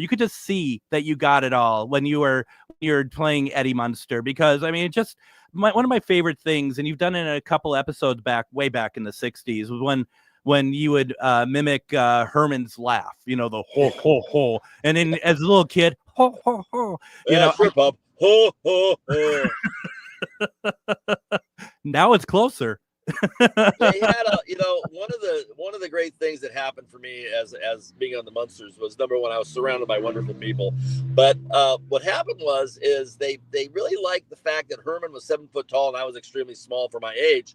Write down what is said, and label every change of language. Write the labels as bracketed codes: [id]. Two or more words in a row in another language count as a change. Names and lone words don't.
[en] You could just see that you got it all when you're playing Eddie Munster, because I mean, it just one of my favorite things, and you've done it in a couple episodes way back in the 60s, was when you would mimic Herman's laugh, the ho ho ho, and then as a little kid, ho ho ho, sure, Bob. Ho ho ho. Now it's closer. They had one of the great things that happened for me as being on the Munsters was, number one, I was surrounded by wonderful people. But what happened is they really liked the fact that Herman was 7 foot tall and I was extremely small for my age.